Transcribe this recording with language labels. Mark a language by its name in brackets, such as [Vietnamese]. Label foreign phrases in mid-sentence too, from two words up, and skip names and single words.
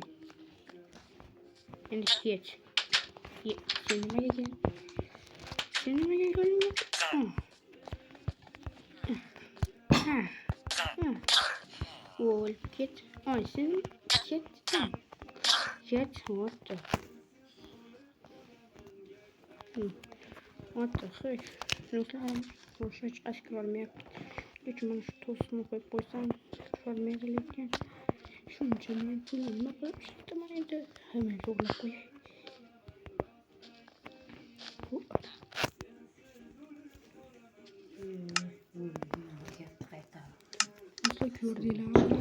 [Uzbek] Endi ket. Sen nimaga kelding? Ol, ket. Sen ketding. Ket, [English] what the heck? [Uzbek] Shunaqalar hech qaysi kirolmayapti. Lekin mana shu to'sni qo'yib qo'ysam kirolmaydi lekin. Shuncha men pulni nima qilib ishlataman endi? Hemen to'g'rilab qo'yay. Ko'rdinglarmi?